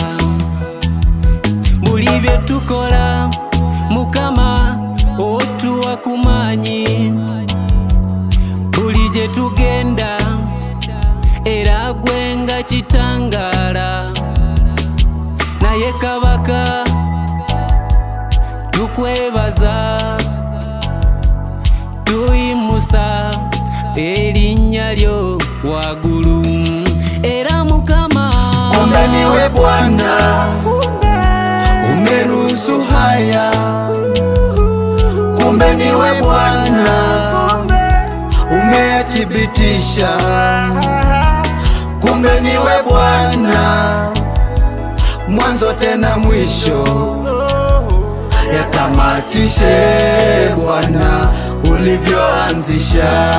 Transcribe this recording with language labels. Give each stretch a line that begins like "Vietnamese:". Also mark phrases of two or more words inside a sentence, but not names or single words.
Ganda: Buli bye tukola Mukama otuwa kumanyi, buli gye tugenda era gwe nga kitangala, naye Kabaka tukwebaza tuyimusa erinnya lyo waggulu era Mukama.
Swahili: Kumbe niwe Bwana umeruhusu haya, kumbe niwe Bwana umeyathibitisha, kumbe niwe Bwana mwanzo tena mwisho, yatamatishe Bwana ulivyoanzisha.